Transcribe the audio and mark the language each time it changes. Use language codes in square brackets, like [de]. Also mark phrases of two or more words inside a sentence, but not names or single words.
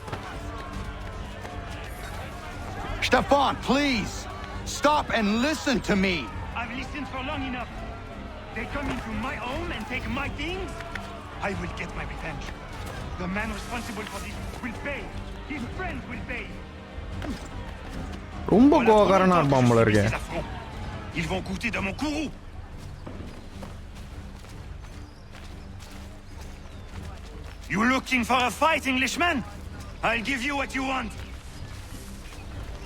[en] Stefan, please! Stop and listen to me! I've listened for long enough. They come into my home and take my things? I will get my revenge. The man responsible for this will pay. His friends will pay. [ta] ரொம்ப கோவக்காரனா இருப்பான் போல இருக்கு. [fr] Ils vont goûter de mon courroux. [en] You looking for a fight, Englishman? I'll give you what you want.